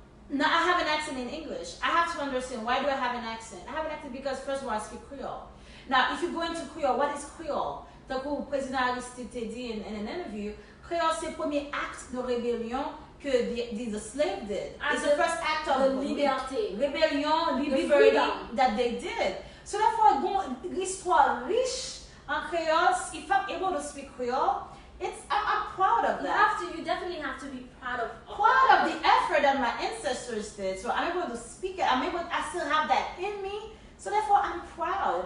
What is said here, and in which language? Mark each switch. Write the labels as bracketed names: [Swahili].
[English] Now I have an accent in English. I have to understand, why do I have an accent? I have an accent because first of all I speak Creole. Now if you go into Creole, what is Creole? [French] Donc le président Aristide te dit [English] in an interview, [French] Creole c'est le premier acte de rébellion que [English] the slave did. It's the first act of [French] liberté. [English] Rebellion, liberty that they did. So therefore, [French] l'histoire riche en Creole, [English] if I'm able to speak Creole, I'm proud of that. You definitely have to be proud of the effort that my ancestors did. So I'm able to speak it. I still have that in me. So therefore, I'm proud.